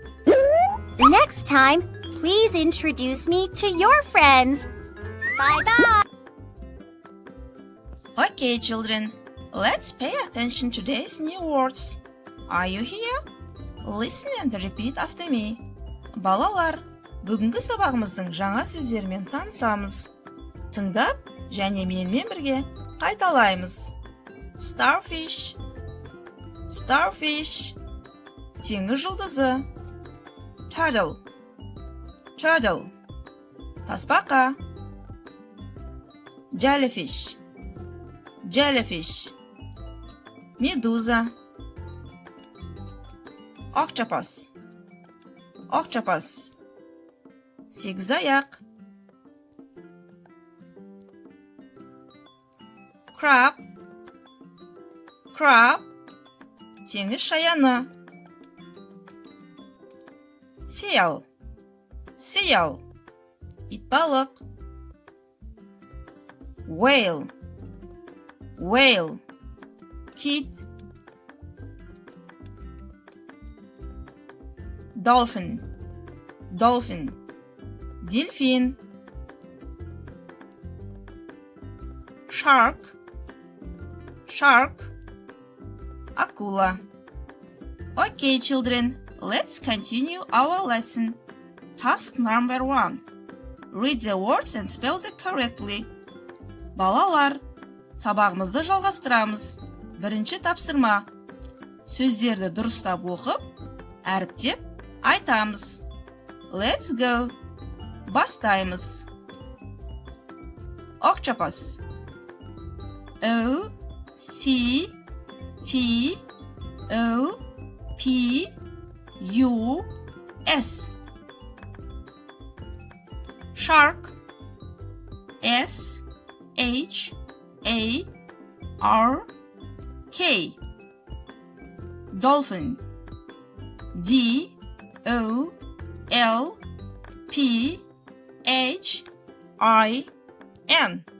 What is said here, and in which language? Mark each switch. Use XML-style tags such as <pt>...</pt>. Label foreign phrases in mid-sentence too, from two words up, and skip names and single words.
<en>Next time, please introduce me to your friends. Bye-bye. Okay, children, let's pay attention to these new words. Are you here? Listen and repeat after me.</en> <kk>Балалар, бүгінгі сабағымыздың жаңа сөздерімен танысамыз. Тыңдап және менімен бірге қайталаймыз.</kk> <en>Starfish. Starfish.</en> <kk>Теңіз жұлдызы.</kk> <en>Turtle. Turtle. Тасбақа. Jellyfish. Jellyfish.</en> <kk>Медуза. Octopus.</kk> <en>Octopus. Сегізаяқ. Crab. Crab.</en> <kk>Теңіз шаяны.</kk> <en>Seal. Seal.</en> <kk>Итбалық. Whale.</kk> <en>whale, kit, dolphin, дельфин, shark, акула. Okay, children, let's continue our lesson. Task number 1. Read the words and spell them correctly.</en> <kk>Балалар, сабағымызды жалғастырамыз. Бірінші тапсырма. Сөздерді дұрыстап оқып, әріптеп айтамыз.</kk> <en>Let's go. Бастаймыз. Octopus. O-C-T-O-P-U-S. Shark. S-H-A-R-K. Dolphin. D-O-L-P-H-I-N.</en>